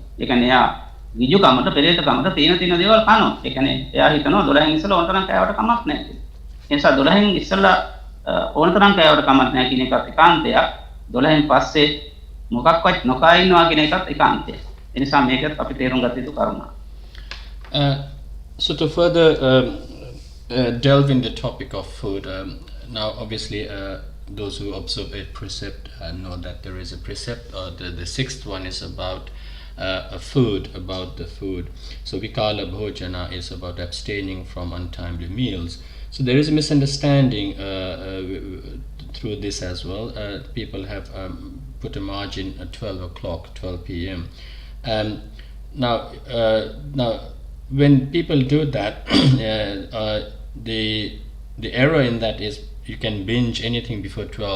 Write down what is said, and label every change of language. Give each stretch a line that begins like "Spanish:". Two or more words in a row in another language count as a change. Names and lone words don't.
Sinhala: ඒ කියන්නේ එයා ගිජුකමට පෙරේතකමට තියෙන දේවල් කනවා. ඒ කියන්නේ එයා හිතනවා 12න් ඉස්සෙල්ලා ඕන තරම් කෑවට කමක් නැහැ කියලා. ඒ නිසා 12න් ඉස්සෙල්ලා ඕන තරම් කෑවට කමක් නැහැ කියන එකත් ඒකාන්තයක්. 12න් පස්සේ මොකක්වත් නොකා ඉන්නවා කියන එකත් ඒකාන්තයක්. ඒ නිසා මේකත් අපි තේරුම් ගත යුතු කරුණක්.
English: So to further delve in the topic of food, now obviously those who observe a precept know that there is a precept. The sixth one is about about the food. So
Pali: vikala bhojana
English: is about abstaining from untimely meals. So there is a misunderstanding through this as well. People have put a margin at 12 o'clock, 12 p.m. Now when people do that, the error in that is you can binge anything before 12.